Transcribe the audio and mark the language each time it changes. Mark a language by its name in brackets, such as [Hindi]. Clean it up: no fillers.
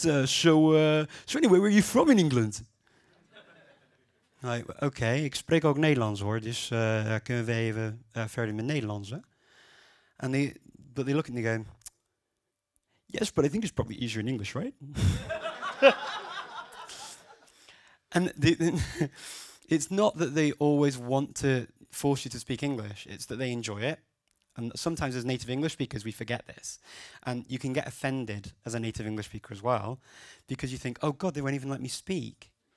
[English] So anyway, where are you from in England? [Dutch] Like, oké, ik spreek ook Nederlands hoor, dus kunnen we even verder met Nederlands. Hè? [English] But they look at me and they go, yes, but I think it's probably easier in English, right? And it's not that they always want to force you to speak English, it's that they enjoy it. And sometimes as native English speakers, we forget this. And you can get offended as a native English speaker as well, because you think, oh God, they won't even let me speak.